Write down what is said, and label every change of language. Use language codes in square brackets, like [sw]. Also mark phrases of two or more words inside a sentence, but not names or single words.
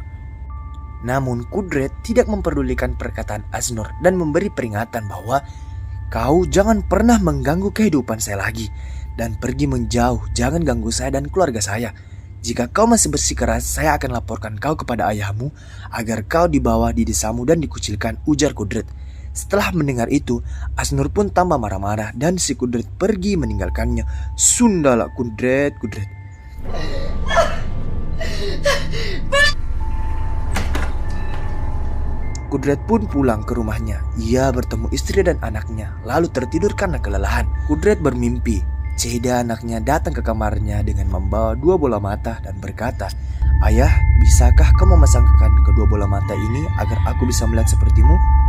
[id] Namun Kudret tidak memperdulikan perkataan Aznur dan memberi peringatan bahwa kau jangan pernah mengganggu kehidupan saya lagi dan pergi menjauh, jangan ganggu saya dan keluarga saya. Jika kau masih bersikeras, saya akan laporkan kau kepada ayahmu agar kau dibawa di desamu dan dikucilkan, ujar Kudret. Setelah mendengar itu, Aznur pun tambah marah-marah dan si Kudret pergi meninggalkannya. Sundala Kudret. Kudret pun pulang ke rumahnya. Ia bertemu istri dan anaknya, lalu tertidur karena kelelahan. Kudret bermimpi, Ceda anaknya datang ke kamarnya dengan membawa 2 bola mata dan berkata, "Ayah, bisakah kau memasangkan kedua bola mata ini agar aku bisa melihat sepertimu?"